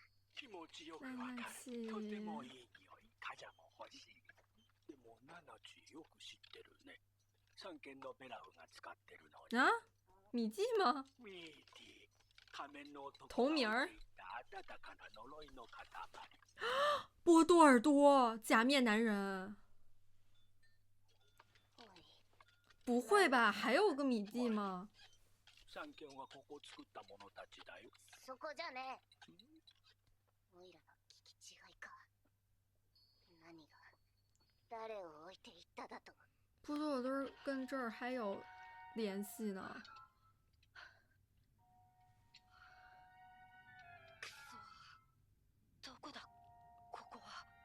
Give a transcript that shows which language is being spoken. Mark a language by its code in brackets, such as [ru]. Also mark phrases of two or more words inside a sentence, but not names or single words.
[ja] 気持ちよくわかる。とてもいい匂い。カジャも欲しい。でもナナチよく知ってるね。3軒のベラフが使ってるのに。 [zh] 啊，米记吗？ [ja] ミーティ。仮面の男 [zh] 同名儿。 [ja] 温かな呪いの塊。 [zh] 波多尔多，假面男人。不会吧？还有个米记吗？ [ja] 3 軒はここ作った者たちだよ。そこじゃねえ。オイラの聞き違いか。何が誰を置いていっただと？ [zh] 波多尔多跟这儿还有联系呢。 [ja] くそ。どこだここは。